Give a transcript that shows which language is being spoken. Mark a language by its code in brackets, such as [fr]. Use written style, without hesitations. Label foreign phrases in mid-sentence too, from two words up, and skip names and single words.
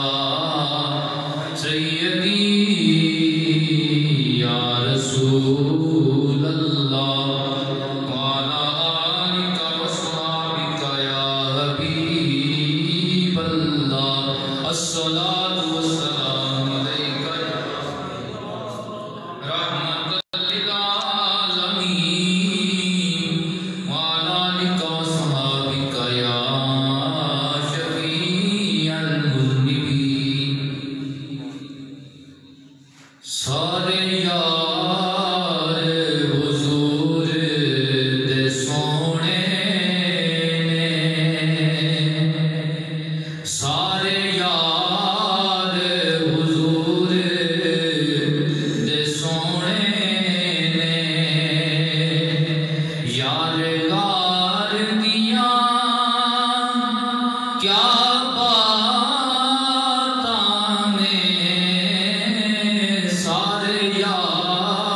[ar] سيدي يا رسول الله وعلى آلك وصحبك يا حبيب الله الصلاة والسلام عليك يا رحمة للعالمين وعلى آلك وصحبك يا شفيع المذنبين [pa] سارے یار حضور دے سونے سارے یار حضور دے سونے یار غار دیاں کیا باتاں نے سارے یار